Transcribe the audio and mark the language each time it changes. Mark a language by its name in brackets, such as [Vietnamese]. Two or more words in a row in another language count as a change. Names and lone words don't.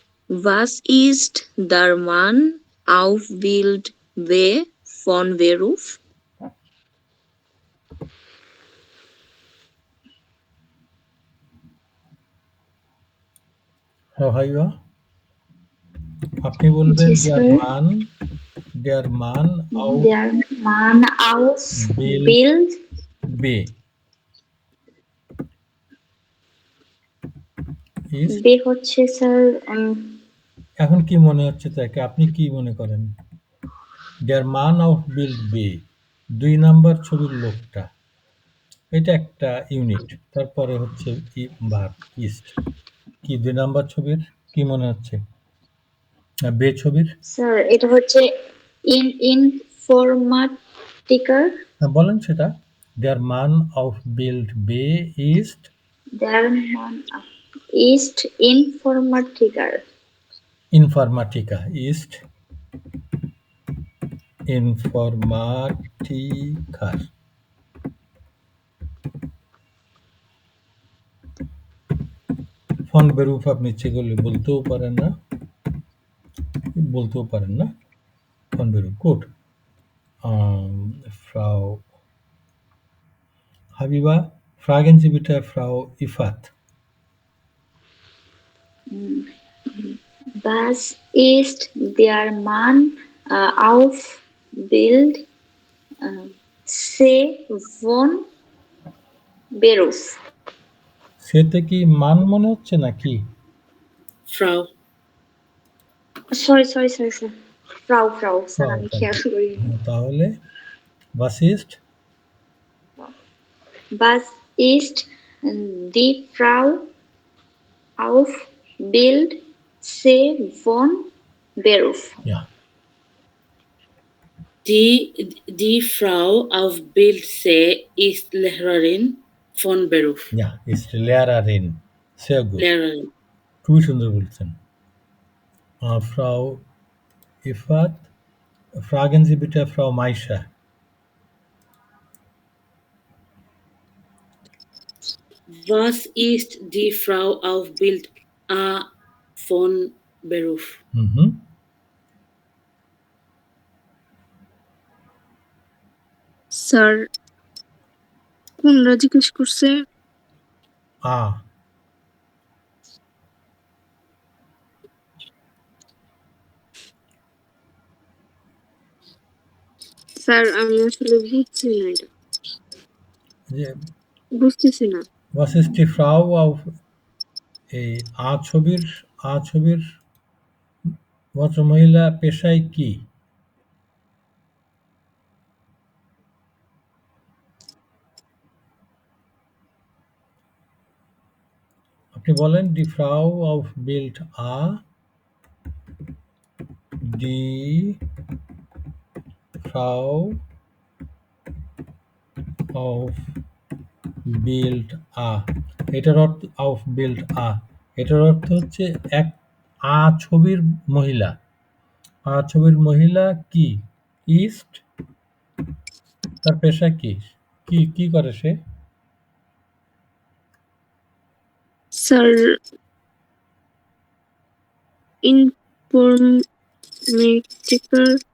[German] Was ist der Mann auf Wildweh von Beruf? [Bangla] ভাইয়া আপনি বলবেন জি [German] der [Bangla] স্যার। [German] Mann der Mann auf Der Mann auf Bild Bild B ist [Bangla] বে হচ্ছে স্যার এখন কি মনে হচ্ছে তাকে আপনি কি মনে করেন [German] der Mann auf Bild B [Bangla] ২ নাম্বার ছবির লোকটা এটা একটা ইউনিট তারপরে হচ্ছে ভার্ব ইস্ট কি ২ নাম্বার ছবির কি মনে হচ্ছে বে ছবির স্যার এটা হচ্ছে ইনফরমাটিকার। হ্যাঁ বলেন সেটা [German] der Mann auf Bild B ist Der Mann ist Informatiker. Informatiker ist Informatiker von Beruf [Bangla] আপনি ইচ্ছে করলে বলতেও পারেন না [German] von Beruf gut Frau Habiba fragen Sie bitte Frau Ifat Was ist der Mann auf Bild C von Beruf? [Bangla] সেতে কি মান মনে হচ্ছে নাকি [German] Frau. [English] Sorry, sir. Frau, [Bangla] স্যার আমি [German] Frau, [Bangla] খেয়াল করিনি। [German] তাহলে was ist Was ist die Frau auf Bild C von Beruf? ja Die Frau auf Bild C ist Lehrerin von Beruf. ja ist Lehrerin sehr gut Lehrerin. খুবই সুন্দর বলছেন Frau Ifat fragen Sie bitte Frau Maisha Was ist die Frau auf Bild A von Beruf? [Bangla] স্যার কোনটা জিজ্ঞেস করছে A স্যার আমি আসলে বুঝছি না এটা যে বুঝতেছি না [German] was ist die Frau auf [Bangla] এই আ ছবির ভদ্রমহিলা পেশায় কি আপনি বলেন [German] die Frau auf Bild A die Frau auf Bild A [Bangla] এটার অর্থ [German] auf Bild A [Bangla] এটার অর্থ হচ্ছে এক আ ছবির মহিলা কি ist তার পেশা কি কি করে সে স্যার ইনফরমেটিকার